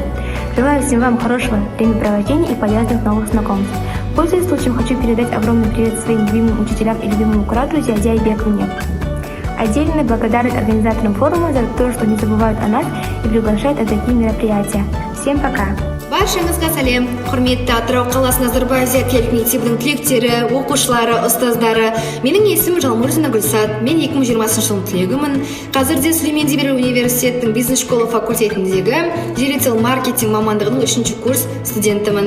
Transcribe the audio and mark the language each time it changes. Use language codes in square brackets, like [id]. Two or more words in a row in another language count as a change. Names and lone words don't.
[ru] Желаю всем вам хорошего времяпровождения и полезных новых знакомств. Пользуясь случаем, хочу передать огромный привет своим любимым учителям и любимому куратору Зиадия Бековне. Отдельная благодарность организаторам форума за то, что не забывают о нас и приглашают на такие мероприятия. Всем пока! [kk] Баршаңызға сәлем, құрметті Атырау қаласы Назарбаев зияткерлік мектебінің түлектері, оқушылары, ұстаздары. Менің есімім Жалмурзина Гүлсат. Мен 2020 жылдың түлегімін. Қазірде Сүлеймен Демирел университетінің бизнес-школа факультетіндегі директор маркетинг мамандығының 3-ші курс студентімін.